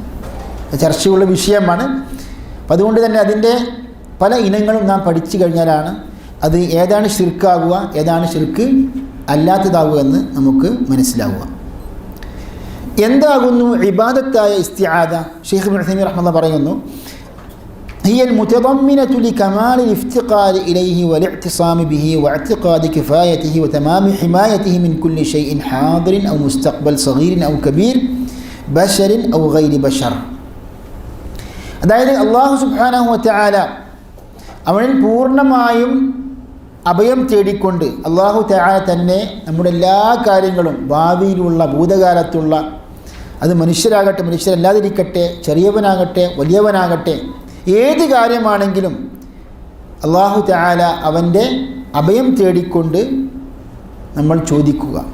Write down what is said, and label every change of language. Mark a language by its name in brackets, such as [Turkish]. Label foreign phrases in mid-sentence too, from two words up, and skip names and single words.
[Malayalam] ചർച്ചയുള്ള വിഷയമാണ്. അപ്പം അതുകൊണ്ട് തന്നെ അതിൻ്റെ പല ഇനങ്ങളും നാം പഠിച്ചു കഴിഞ്ഞാലാണ് അത് ഏതാണ് ശിർക്കാകുക, ഏതാണ് ശിർക്ക് അല്ലാത്തതാകുക എന്ന് നമുക്ക് മനസ്സിലാവുക. എന്താകുന്നു ഇബാദത്തായ ഇസ്തിആദ? ഷെയ്ഖ് ഇബ്നു ഉസൈമീൻ റഹ്മത്തുള്ളാഹി പറയുന്നു, [Arabic] هي المتضمنة لكمال الافتقار إليه والاعتصام به واعتقاد كفايته وتمام حمايته من كل شيء حاضر أو مستقبل صغير أو كبير بشر أو غير بشر. [Malayalam] അതായത് അല്ലാഹു [Arabic] سبحانه وتعالى [Malayalam] അവനിൽ പൂർണ്ണമായും അഭയം തേടിക്കൊണ്ട് [Arabic] الله تعالى [Malayalam] തന്നെ നമ്മുടെ എല്ലാ കാര്യങ്ങളും, ഭാവിയിലുള്ള ഭൂതകാലത്തുള്ള, അത് മനുഷ്യരാകട്ടെ മനുഷ്യരല്ലാതിരിക്കട്ടെ, ചെറിയവനാകട്ടെ വലിയവനാകട്ടെ, ഏത് കാര്യമാണെങ്കിലും [Arabic] الله تعالى [Malayalam] അവൻ്റെ അഭയം തേടിക്കൊണ്ട് നമ്മൾ ചോദിക്കുക.